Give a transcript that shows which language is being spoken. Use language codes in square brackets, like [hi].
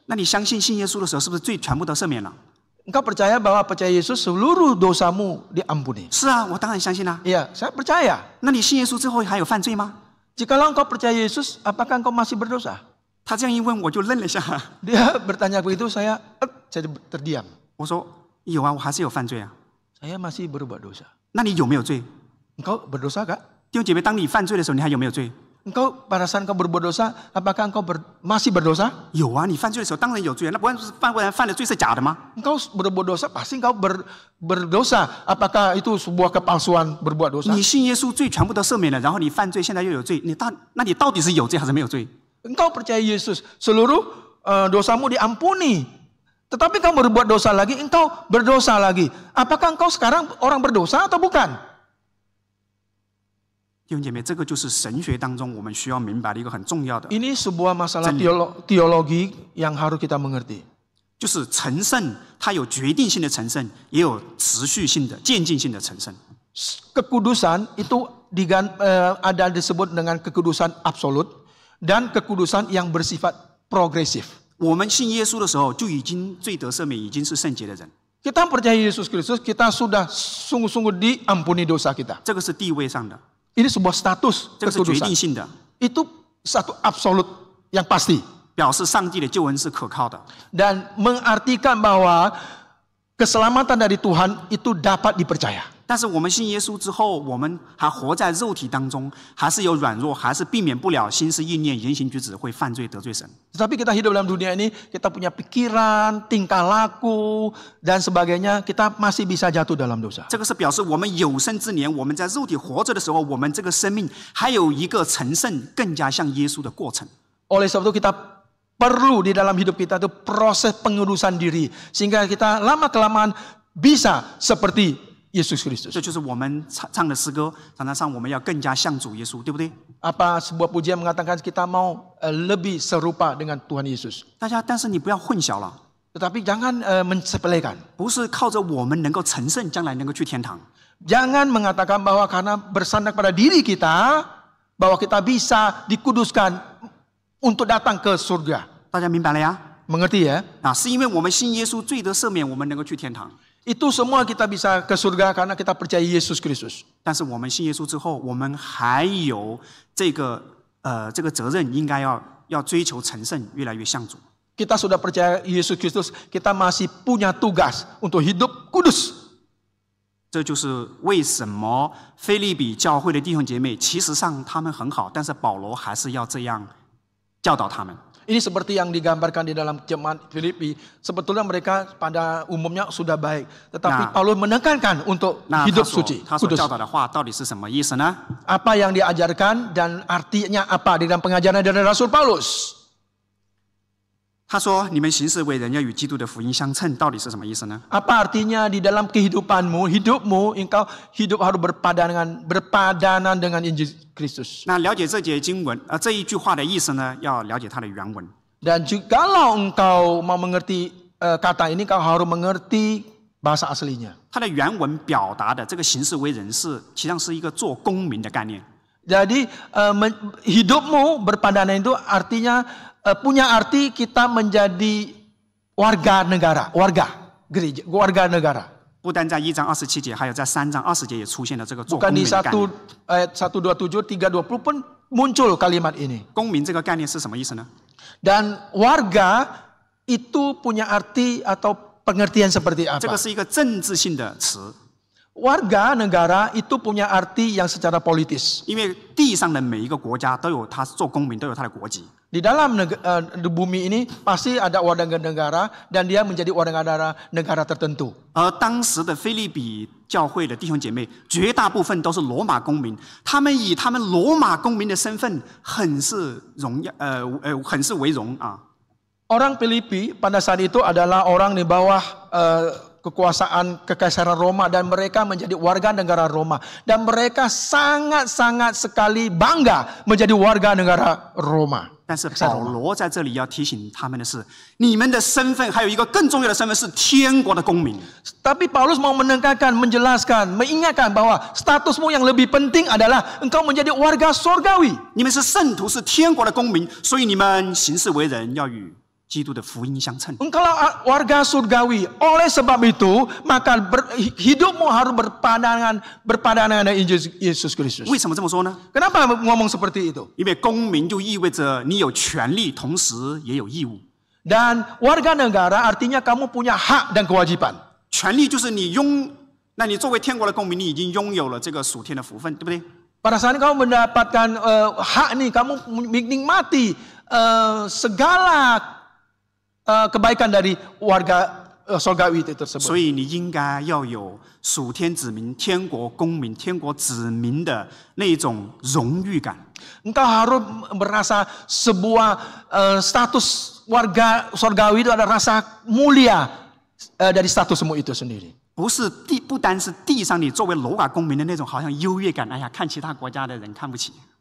[zh] 那你相信信耶稣的时候，是不是罪全部都赦免了？ [id] Engkau percaya bahwa percaya Yesus seluruh dosamu diampuni? [zh] 是啊，我当然相信啦。 [id] Iya, saya percaya. [zh] 那你信耶稣之后还有犯罪吗？ [id] Jikalau engkau percaya Yesus, apakah engkau masih berdosa? [zh] 他这样一问，我就愣了一下。 [id] Dia bertanya begitu, saya terdiam. [zh] 我说：“有啊，我还是有犯罪啊。 [id] Saya masih berbuat dosa. ” [zh] 那你有没有罪？ [id] Engkau berdosa kah? [zh] 弟兄姐妹，当你犯罪的时候，你还有没有罪？ [id] Engkau pada saat engkau berbuat dosa, apakah engkau masih berdosa? [zh] 有啊，你犯罪的时候当然有罪，那不然犯的罪是假的吗？ [id] Engkau berbuat dosa, pasti engkau berdosa. Apakah itu sebuah kepalsuan berbuat dosa? [zh] 你信耶稣，罪全部都赦免了，然后你犯罪，现在又有罪，那你到底是有罪还是没有罪？ [id] Engkau percaya Yesus, seluruh dosamu diampuni. Tetapi engkau berbuat dosa lagi, engkau berdosa lagi. Apakah engkau sekarang orang berdosa atau bukan? [zh] 弟兄姐妹，这个就是神学当中我们需要明白的一个很重要的， [id] Ini sebuah masalah teologi yang harus kita mengerti. [zh] 就是成圣，它有决定性的成圣，也有持续性的、渐进性的成圣。 [id] Kekudusan itu ada disebut dengan kekudusan absolut dan kekudusan yang bersifat progresif. [zh] 我们信耶稣的时候，就已经罪得赦免，已经是圣洁的人。 [id] Kita percaya Yesus Kristus, kita sudah sungguh-sungguh diampuni dosa kita. [zh] 这个是地位上的， [id] Ini sebuah status [zh] 这个是决定 [id] kekudusan. [zh] 性的， [id] Itu satu absolut yang pasti. [zh] 表示上帝的救恩是可靠的。 [id] Dan mengartikan bahwa keselamatan dari Tuhan itu dapat dipercaya. [zh] 但是我们信耶稣之后，我们还活在肉体当中，还是有软弱，还是避免不了心思意念、言行举止会犯罪得罪神。 [id] Tetapi kita hidup dalam dunia ini, kita punya pikiran, tingkah laku, dan sebagainya, kita masih bisa jatuh dalam dosa. [zh] 这个是表示我们有生之年，我们在肉体活着的时候，我们这个生命还有一个成圣、更加像耶稣的过程。 [id] Oleh sebab itu kita perlu di dalam hidup kita itu proses pengudusan diri. Sehingga kita lama-kelamaan bisa seperti Yesus Kristus. [zh] 这就是我们唱的诗歌，常常唱我们要更加像主耶稣，对不对？ [id] Apa sebuah pujian mengatakan kita mau lebih serupa dengan Tuhan Yesus. [zh] 大家，但是你不要混淆了， [id] Tetapi jangan mensepelekan. [zh] 不是靠着我们能够成圣，将来能够去天堂。 [id] Jangan mengatakan bahwa karena bersandar pada diri kita, bahwa kita bisa dikuduskan untuk datang ke surga. [zh] 大家明白了呀？ [id] Mengerti ya? [zh] 啊，是因为我们信耶稣，罪得赦免，我们能够去天堂。 [id] Itu semua kita bisa ke surga karena kita percaya Yesus Kristus. [zh] 但是我们信耶稣之后，我们还有这个责任，应该要追求成圣，越来越像主。 [id] Kita sudah percaya Yesus Kristus, kita masih punya tugas untuk hidup kudus. [zh] 这就是为什么腓立比教会的弟兄姐妹，其实上他们很好，但是保罗还是要这样教导他们。 [id] Ini seperti yang digambarkan di dalam jemaat Filipi. Sebetulnya mereka pada umumnya sudah baik. Tetapi Paulus menekankan untuk [zh] 那 [id] hidup suci, [zh] 他所 [id] kudus. [zh] 教导的话到底是什么意思呢？ [id] Apa yang diajarkan dan artinya apa di dalam pengajaran dari Rasul Paulus? [zh] 他说：“你们行事为人要与基督的福音相称，到底是什么意思呢？ [id] Apa artinya di dalam kehidupanmu, hidupmu, engkau hidup harus berpadanan dengan Injil Kristus. [zh] 那了解这节经文，这一句话的意思呢，要了解它的原文。 [id] Dan jikalau engkau mau mengerti kata ini, kau harus mengerti bahasa aslinya. [zh] 它的原文表达的这个行事为人是，实际上是一个做公民的概念。 [id] Jadi hidupmu berpadanan itu artinya punya arti kita menjadi warga negara, warga gereja, warga negara. [zh] 不单在1章27节，还有在3章20节也出现了这个做公 [id] Bukan [zh] 民 [id] di [zh] 的概念。 [id] ayat 127, 320 pun muncul kalimat ini. [zh] 公民这个概念是什么意思呢？ [id] Dan warga itu punya arti atau pengertian seperti [zh] 这个 [id] apa? [zh] 是一个政治性的词， [id] Warga negara itu punya arti yang secara politis. [zh] 因为地上的每一个国家都有他做公民都有他的国籍。 [id] Di dalam di bumi ini pasti ada warga negara dan dia menjadi warga negara tertentu. [zh] 而当时的菲利比教会的弟兄姐妹，绝大部分都是罗马公民，他们以他们罗马公民的身份很是荣耀，很是为荣啊。 [id] Orang Filipi pada saat itu adalah orang di bawah kekuasaan kekaisaran Roma dan mereka menjadi warga negara Roma dan mereka sangat-sangat sekali bangga menjadi warga negara Roma. [zh] 但是保罗在这里要提醒他们的是，你们的身份还有一个更重要的身份是天国的公民。 [id] Tapi Paulus mau menekankan, menjelaskan, mengingatkan bahwa statusmu yang lebih penting adalah engkau menjadi warga surgawi. [zh] 你们是圣徒，是天国的公民，所以你们行事为人要与基督的福音相称。 [id] Engkau warga surgawi. Oleh sebab itu, maka hidupmu harus berpadangan dengan Injil Yesus Kristus. [zh] 为什么这么说呢？ [id] Kenapa ngomong seperti itu? [zh] 因为公民就意味着你有权利，同时也有义务。 [id] Dan warga negara artinya kamu punya hak dan kewajiban. [zh] 权利就是那你作为天国的公民，你已经拥有了这个属天的福分，对不对？ [id] Pada saat kamu mendapatkan hak nih, kamu menikmati segala kebaikan dari warga surgawi itu tersebut. [zh] 所以你应该要有属天子民、天国公民、天国子民的那一种荣誉感。 [id] Engkau harus merasa sebuah status warga surgawi itu ada rasa mulia dari statusmu itu sendiri. [zh] 不单是地上你作为罗马公民的那种好像优越感，哎呀，看其他国家的人看不起。